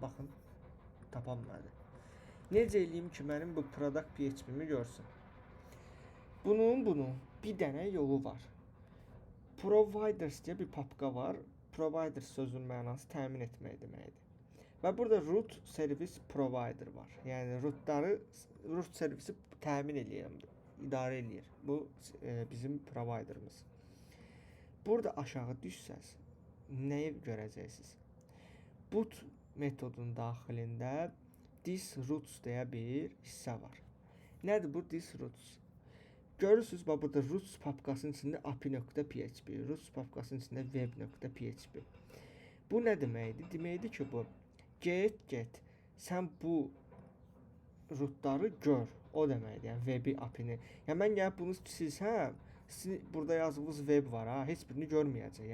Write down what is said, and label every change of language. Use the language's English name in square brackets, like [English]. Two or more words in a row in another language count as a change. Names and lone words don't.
[Azerbaijani] Baxın, tapamadı. Necə eləyim ki mənim bu product PHP-mi görsün? Bunun bir dənə yolu var. Providers deyə bir papka var. Providers sözünün mənası təmin etmək deməkdir. Və burada [English] root service provider [Azerbaijani] var. Yəni root servisi təmin edən, idarə eləyir. Bu bizim providerımız. Burada aşağı düşsəz nəyi görəcəksiniz? Boot metodunun daxilində [English] this roots [Azerbaijani] deyə bir hissə var. Nədir bu [English] this roots? [Azerbaijani] Görürsünüz, bax burada roots papkasının içində api.php, roots papkasının içində web.php. Bu nə deməkdir? Deməkdir ki, bu get, sən bu rootları gör. O deməkdir, yəni webi, apini. Yəni mən gəlib bunu silsəm, sizin burada yazdığınız web var ha, heç birini görməyəcək.